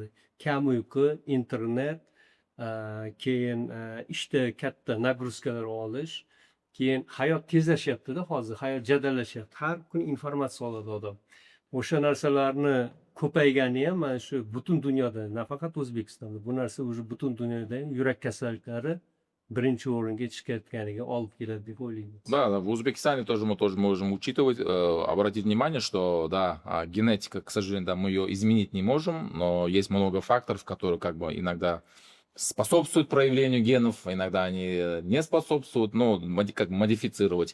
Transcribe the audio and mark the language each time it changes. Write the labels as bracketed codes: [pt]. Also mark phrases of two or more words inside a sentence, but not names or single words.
[uz] Kam uyqu, internet, keyin ishda katta nagruzkalar olish, keyin hayot tezlashyapti-da hozir, hayot jadallashyapti. Har kun informatsiya oladi odam. O'sha narsalarni ko'paygani ham mana shu butun dunyoda, nafaqat O'zbekistonda, bu narsa уже butun dunyoda ham yurak kasalliklari birinchi o'ringa chiqayotganiga olib keladi deb o'ylayman. [ru] Да, в Узбекистане тоже мы можем учитывать, обратить внимание, что да, генетика, к сожалению, да, мы ее изменить не можем, но есть много факторов, которые как бы иногда способствуют проявлению генов, иногда они не способствуют, но как модифицировать.